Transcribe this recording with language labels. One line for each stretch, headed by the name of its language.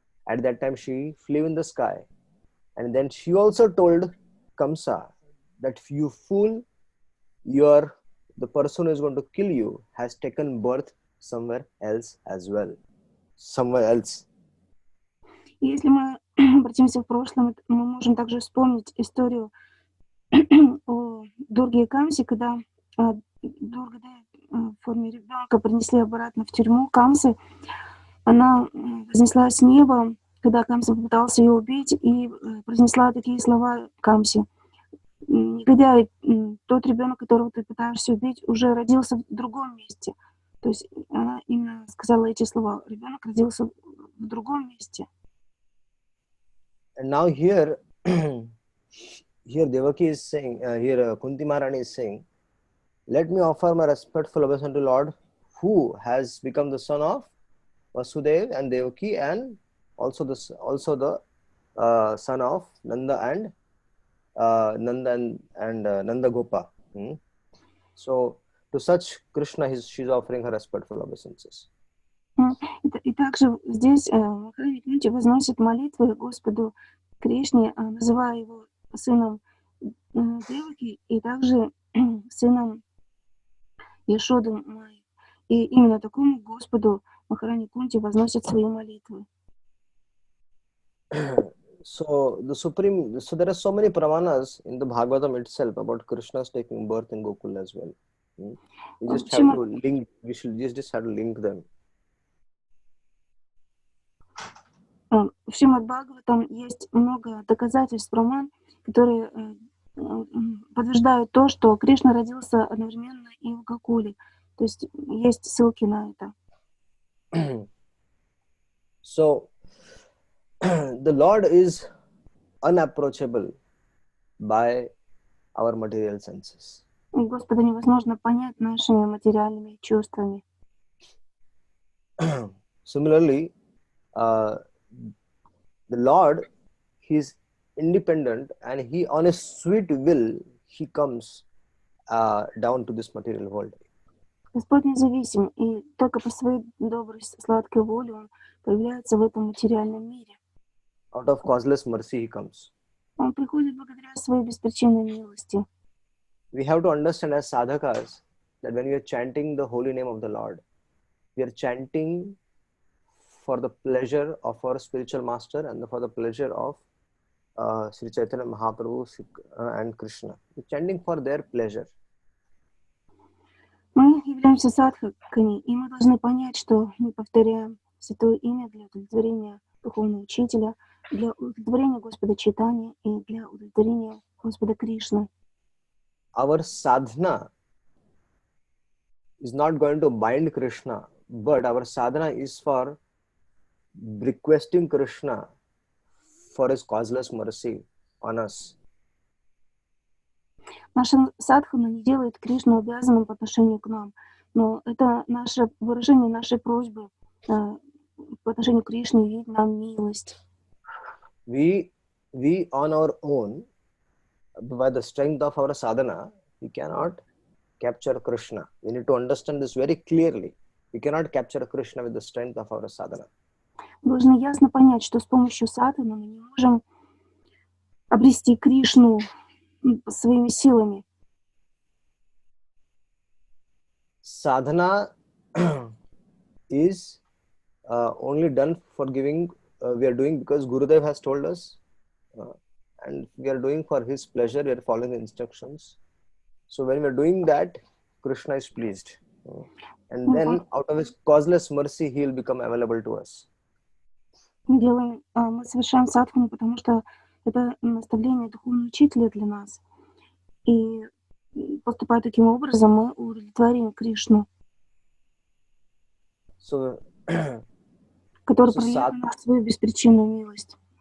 English: At that time, she flew in the sky, and then she also told Kamsa that you fool, the person who is going to kill you has taken birth somewhere else as well, somewhere else.
Russian: Если мы обратимся в прошлое, мы можем также вспомнить историю о Дурге и Камсе, когда Дурга в форме ребенка принесли обратно в тюрьму Камсы. Она вознесла с неба, когда Камса попытался ее убить, и произнесла такие слова Камсе: «Негодяй, тот ребенок, которого ты пытаешься убить, уже родился в другом месте». То есть она именно сказала эти слова: ребенок родился в другом месте.
English: And now here Devaki is saying, here Kunti Maharani is saying, let me offer my respectful obeisance to Lord, who has become the son of Vasudeva and Devaki, and also the son of Nanda and Nanda Gopa. So to such Krishna, she's offering her respectful obeisances.
Russian: И также здесь Махарадж Кунти возносит молитвы Господу Кришне, называя его сыном Деваки и также сыном Яшоды Майи. И именно такому Господу Махарадж Кунти возносит свои молитвы.
English: So there are so many pramanas in the Bhagavatam itself about Krishna's taking birth in Gokul as well. We just have to link. We should just have to link them.
Russian: В Шримад Бхагаватам есть много доказательств, праман, которые подтверждают то, что Кришна родился одновременно и в Гокуле. То есть есть ссылки на это.
English: So the Lord is unapproachable by our material senses.
Russian: Господа невозможно понять нашими материальными чувствами.
English: Similarly, the Lord, He is independent, and He, on His sweet will, He comes down to this material world.
Russian: Господь независим, и только по своей доброй, сладкой воле Он появляется в этом материальном мире.
English: Out of causeless mercy, He comes.
Russian: Он приходит благодаря своей беспричинной милости.
English: We have to understand as sadhakas that when we are chanting the holy name of the Lord, we are chanting for the pleasure of our spiritual master and for the pleasure of Sri Chaitanya Mahaprabhu and Krishna. We are chanting for their pleasure.
Russian: Мы являемся садхаками, и мы должны понять, что мы повторяем святое имя для удовлетворения духовного учителя, для удовлетворения Господа Чайтаньи и для удовлетворения Господа Кришны.
English: Our sadhana is not going to bind Krishna, but our sadhana is for requesting Krishna for his causeless mercy on us.
Russian: Наша садхана не делает Кришну обязанным по отношению к нам, но это наше выражение нашей просьбы по отношению к Кришне явить нам милость.
English: We on our own, by the strength of our sadhana, we cannot capture Krishna. We need to understand this very clearly. We cannot capture Krishna with the strength of our sadhana.
Russian: Должны ясно понять, что с помощью садханы мы не можем обрести Кришну своими силами.
English: Sadhana is only done for giving. We are doing because Gurudev has told us, and we are doing for his pleasure. We are following the instructions. So when we are doing that, Krishna is pleased, and then out of his causeless mercy, he will become available to us.
Russian: Мы совершаем садхану, потому что это наставление духовного учителя для нас. И поступая таким образом, мы удовлетворим Кришну, который проявляет на нас свою беспричинную милость.